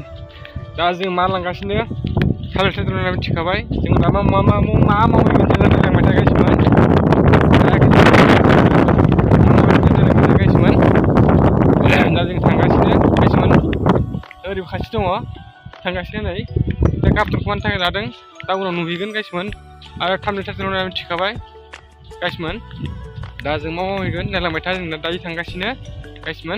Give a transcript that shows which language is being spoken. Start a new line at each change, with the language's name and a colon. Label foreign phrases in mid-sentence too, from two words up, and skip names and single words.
Bodo: Da जों मा लांगासिनो थालिर थालिर मिथिखाबाय जों दा मा मावगोन जों लांबाय था
English: guys man. guys man.
Bodo: दा जों थांगासिनो
English: guys man.
Bodo: ओरै खाथि दङ थांगासिनो नै दा कापटनखौ मानि थाखाय लादों दा उनाव नुहैगोन
English: guys man.
Bodo: आरो थालिर थालिर मिथिखाबाय
English: guys man.
Bodo: दा जों मा मावहैगोन नायलांबाय था जों दायो थांगासिनो
English: guys man.